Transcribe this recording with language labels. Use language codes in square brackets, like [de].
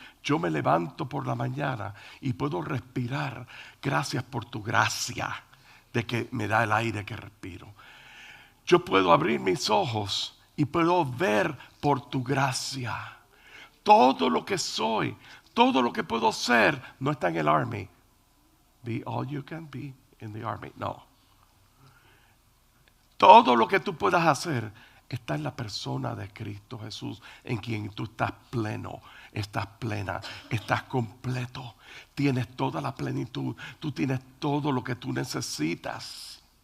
[es] Yo me levanto por la mañana y puedo respirar gracias por tu gracia, de que me da el aire que respiro. Yo puedo abrir mis ojos y puedo ver por tu gracia. Todo lo que soy, todo lo que puedo ser, no está en el army. [en] Be all you can be in the army. [es] No. Todo lo que tú puedas hacer está en la persona de Cristo Jesús, en quien tú estás pleno, estás plena, estás completo. Tienes toda la plenitud, tú tienes todo lo que tú necesitas.